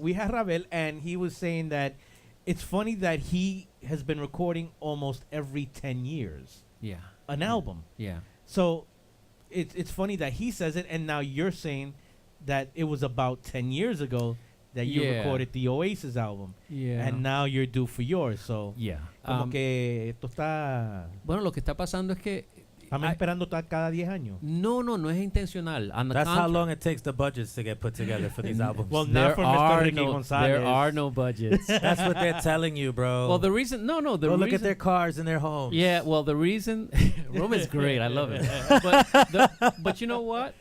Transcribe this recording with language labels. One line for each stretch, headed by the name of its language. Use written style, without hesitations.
English: we had Ravel, and he was saying that it's funny that he has been recording almost every 10 years. Yeah. An album. Yeah. So it's funny that he says it, and now you're saying that it was about 10 years ago that you Yeah. recorded the Oasis album. Yeah. And now you're due for yours. So, Yeah.
Spanish: como que esto está... Bueno, lo que está pasando es que Estamos esperando cada 10 años. No es intencional.
English: On the That's how contrary. long it takes the budgets to get put together for these albums. Well, not for Mr. Ricky Gonzalez. There are no budgets. That's what they're telling you, bro. Well, the reason, Go look at their cars and their homes. Yeah, well, the reason, Rome is great. I love it. But you know what?